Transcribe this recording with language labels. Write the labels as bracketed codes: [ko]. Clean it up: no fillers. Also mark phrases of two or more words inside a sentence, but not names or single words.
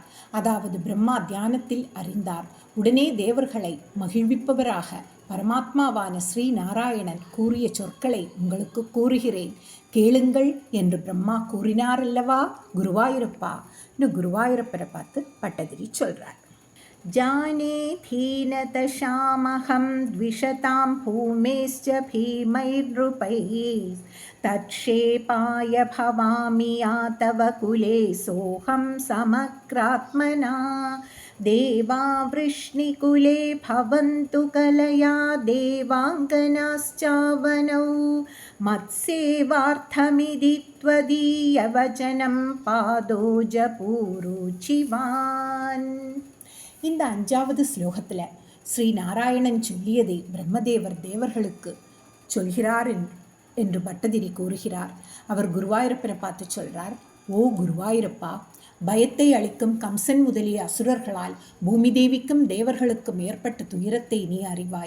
[ta] அதாவது பிரம்மா தியானத்தில் அறிந்தார். உடனே தேவர்களை மகிழ்விப்பவராக பரமாத்மாவான ஸ்ரீ நாராயணன் கூறிய சொற்களை உங்களுக்கு கூறுகிறேன், கேளுங்கள் என்று பிரம்மா கூறினார் அல்லவா குருவாயூரப்பா. குருவாயூரப்பரை பார்த்து பட்டதிரி சொல்றார். [sa] जानेऽधीनतशामहं द्विषतां भूमेश्च भीमैर्नृपैः तत्क्षेपाय भवामि यातव कुले सोऽहं समग्रात्मना देवा वृष्णिकुले भवन्तु कलया देवाङ्गनाश्चावनौ मत्सेवार्थमिति त्वदीयवचनं பாதோஜபூருச்சிவான். [ta] இந்த 5வது ஸ்லோகத்தில் ஸ்ரீ நாராயணன் சொல்லியதை பிரம்மதேவர் தேவர்களுக்கு சொல்கிறார் என்று பட்டதிரி கூறுகிறார். அவர் குருவாயூரப்பனை பார்த்து சொல்கிறார், ஓ குருவாயூரப்பா, பயத்தை அளிக்கும் கம்சன் முதலிய அசுரர்களால் பூமி தேவிக்கும் தேவர்களுக்கும் ஏற்பட்ட துயரத்தை நீ அறிவாய்.